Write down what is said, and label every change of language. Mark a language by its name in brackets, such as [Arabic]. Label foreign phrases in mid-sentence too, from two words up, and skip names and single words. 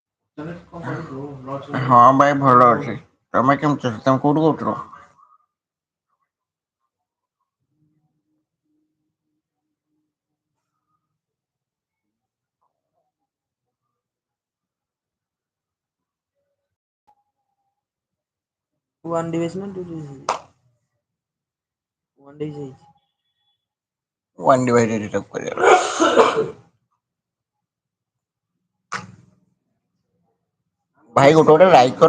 [Odia] ହଁ ଭାଇ ଭଲ ଅଛି। ତମେ କେମିତି ଅଛ? ତମେ କୋଉଠୁ କହୁଥିଲ? [English] one division two division one division one divided କରିବା। [Odia] ଭାଇ ଗୋଟେ ଗୋଟେ ଲାଇକ୍ କର।